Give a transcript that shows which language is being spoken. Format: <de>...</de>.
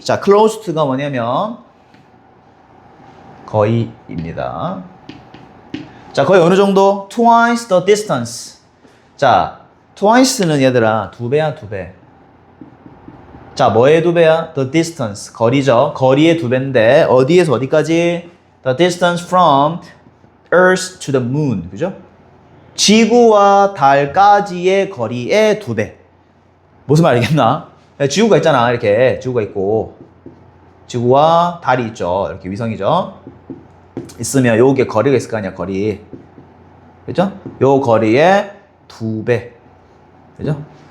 <ko>자, close to가 뭐냐면 거의입니다. 자, 거의 어느 정도?</ko> <en>twice the distance.</en> <ko>자, twice는 얘들아 2배야 2배. 자, 뭐의 2배야?</ko> <en>The distance.</en> <ko>거리죠. 거리의 2배인데 어디에서 어디까지?</ko> <en>The distance from Earth to the moon.</en> <ko>그죠? 지구와 달까지의 거리의 2배. 무슨 말이겠나? 지구가 있잖아. 이렇게 지구가 있고 지구와 달이 있죠. 이렇게 위성이죠. 있으면 요게 거리가 있을 거 아니야. 거리. 그죠? 요 거리의 2배. 그죠?</ko>